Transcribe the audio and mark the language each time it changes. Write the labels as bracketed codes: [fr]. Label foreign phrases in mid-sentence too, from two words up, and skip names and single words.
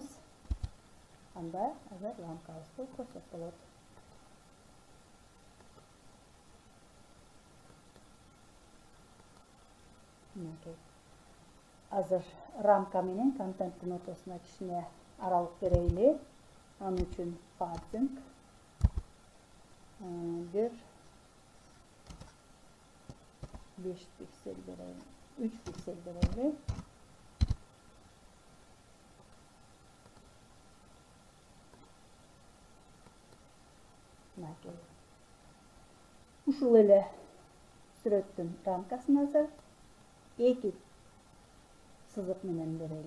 [ky] Анда азыр рамкабызды көрсөк болот. Азыр рамка менен контенттин ортосуна кичине аралык берейли. Анын үчүн padding бир 5 пиксель берейли, 3 пиксель берейли. Ушул эле сүрөттүн рамкасын азыр 2 сызык менен берели.